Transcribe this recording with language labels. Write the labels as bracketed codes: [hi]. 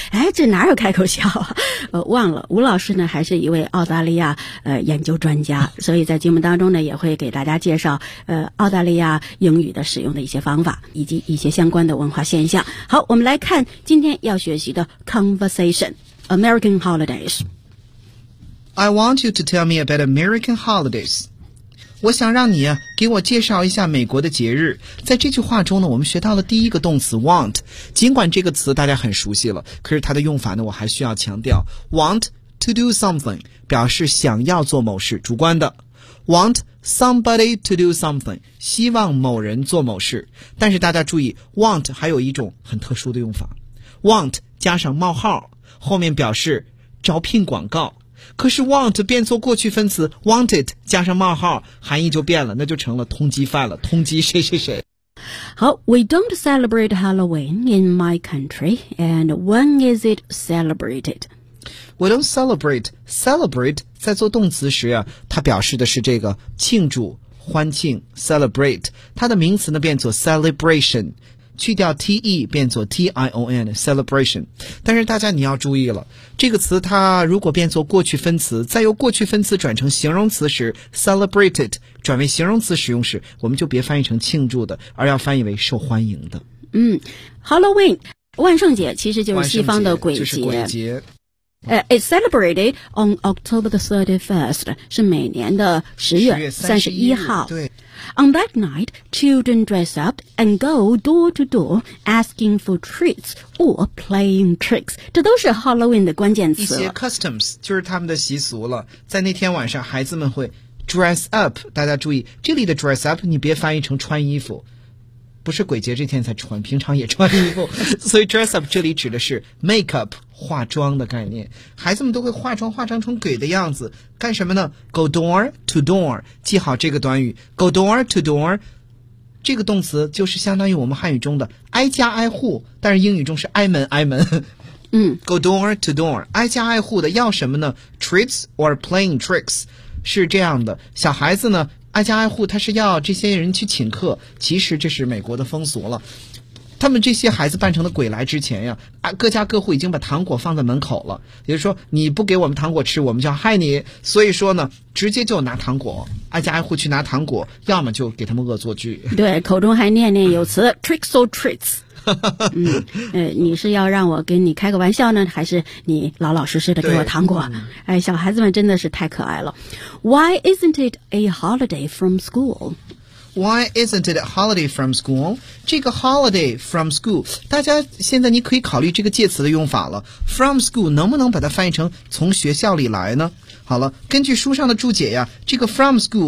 [zh] 哎，这哪有开口笑啊？忘了，吴老师呢还是一位澳大利亚研究专家，所以在节目当中呢也会给大家介绍澳大利亚英语的使用的一些方法以及一些相关的文化现象。好，我们来看今天要学习的 [en] conversation American holidays。 I want you to tell me about American holidays。 [zh] 我想让你给我介绍一下美国的节日。在这句话中呢我们学到了第一个动词 want， 尽管这个词大家很熟悉了，可是它的用法呢我还需要强调。 [en] want to do something [zh] 表示想要做某事，主观的。 [en] Want somebody to do something， [zh] 希望某人做某事。但是大家注意 want 还有一种很特殊的用法， want 加上冒号后面表示招聘广告，可是 want 变作过去分词 wanted 加上冒号含义就变了，那就成了通缉犯了，通缉谁谁谁。 [en] 好， We don't celebrate Halloween in my country and when is it celebrated? We don't celebrate. [zh] Celebrate 在做动词时啊，它表示的是这个庆祝、欢庆。 Celebrate 它的名词呢变作 celebration， 去掉 te 变作 tion celebration。但是大家你要注意了，这个词它如果变作过去分词，再由过去分词转成形容词时 ，celebrated 转为形容词使用时，我们就别翻译成庆祝的，而要翻译为受欢迎的。嗯 ，Halloween 万圣节其实就是西方的鬼节。就是鬼节。 [en] It's celebrated on October the 31st, [zh] 是每年的10月31号。对。 [en] On that night, children dress up and go door to door asking for treats or playing tricks. [zh] 这都是 Halloween 的关键词。一些 customs, 就是他们的习俗了。在那天晚上孩子们会 dress up, 大家注意这里的 dress up 你别翻译成穿衣服。不是鬼节这天才穿，平常也穿衣服。所以 dress up 这里指的是 makeup, 化妆的概念。孩子们都会化妆，化妆成鬼的样子。干什么呢？ [en] go door to door, [zh] 记好这个短语。 [en] go door to door, [zh] 这个动词就是相当于我们汉语中的挨家挨户，但是英语中是挨门挨门。 [en] go door to door, [zh] 挨家挨户的要什么呢？ [en] treats or playing tricks, [zh] 是这样的。小孩子呢挨家挨户他是要这些人去请客，其实这是美国的风俗了。他们这些孩子扮成了鬼来之前呀，各家各户已经把糖果放在门口了，也就是说你不给我们糖果吃我们就要害你，所以说呢直接就拿糖果，挨家挨户去拿糖果，要么就给他们恶作剧。对，口中还念念有词 [en] tricks or treats。 [zh] 你是要让我跟你开个玩笑呢，还是你老老实实的给我糖果？哎，小孩子们真的是太可爱了。 [en] Why isn't it a holiday from school? Why isn't it a holiday from school? [zh] 这个 holiday from school 大家现在你可以考虑这个介词的用法了。 From school 能不能把它翻译成从学校里来呢？好了，根据书上的注解呀，这个 from school